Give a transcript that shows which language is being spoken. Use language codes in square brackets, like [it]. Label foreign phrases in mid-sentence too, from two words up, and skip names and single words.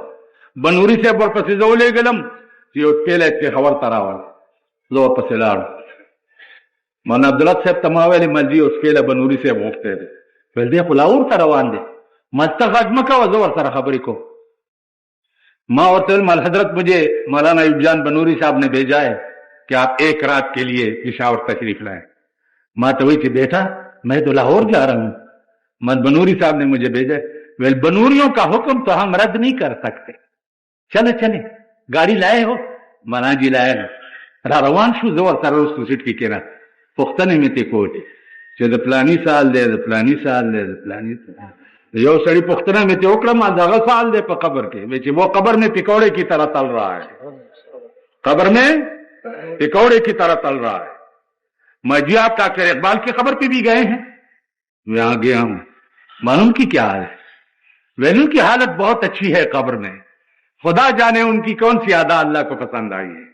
[ps] بنوري صاحب ورپسې زه ولېږلم چې یو سپېلی پېښور ته راوړ. زه ورپسې لاړم. مولانا عبدالحق صاحب ته ما ویلې ملجي یو سپېلی بنوري صاحب غوښتی دی. ویل دی خو لاهور ته روان دی. ما ته غږ مه کوه زه ورسره خبرې کوم. ما ورته ویل [ur] مال حضرت مجھے مولانا ایوب جان بنوری صاحب نے بھیجا ہے کہ آپ 1 رات کے لیے پشاور تشریف لائیں. ما تو وہی کہ بیٹا میں تو لاہور جا رہا ہوں. مت بنوری صاحب نے مجھے بھیجا. ویل بنوریوں کا حکم تو ہم رد نہیں کر سکتے. چلے چلے گاڑی لائے ہو؟ مولانا جی لائے نو. [ps] را روان شو زه ورسره وروستو سیټ کې کېناست. پوښتنې مې ترې کولې چې د فلاني سال دی د فلاني سال دی د فلاني سال. یو سړي پوښتنه مې ترې وکړه ما دغه سال دی په قبر کې. وی چې [ur] وہ قبر میں پکوڑے کی طرح تل رہا ہے. قبر میں پکوڑے کی طرح تل رہا ہے. میں جی آپ ڈاکٹر اقبال کی قبر پہ بھی گئے ہیں؟ میں آ گیا ہوں. معلوم کی کیا ہے؟ ویلو کی حالت بہت اچھی ہے قبر میں. خدا جانے ان کی کون سی ادا اللہ کو پسند آئی ہے.